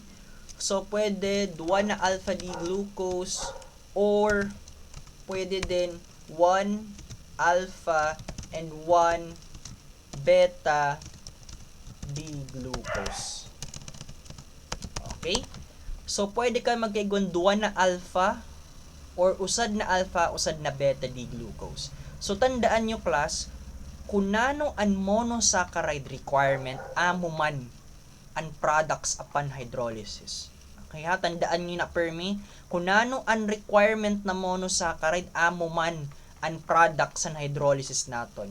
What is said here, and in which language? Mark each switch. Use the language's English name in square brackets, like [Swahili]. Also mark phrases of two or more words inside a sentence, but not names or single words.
[Kinaray-a] So, pwede 2 na [English] alpha D-glucose [Kinaray-a] or pwede din [English] 1 alpha and 1 beta D-glucose. [Kinaray-a] Okay? So, pwede ka magkaigon 2 na alpha or usad na alpha, usad na [English] beta D-glucose. [Filipino] So, tandaan nyo class, [Kinaray-a] kung nano ang [English] monosaccharide requirement, [Kinaray-a] amo man ang [English] products upon hydrolysis. [Filipino] Kaya tandaan nyo [Kinaray-a] na permi, kung nano ang requirement na monosaccharide, amo man ang products sa hydrolysis naton.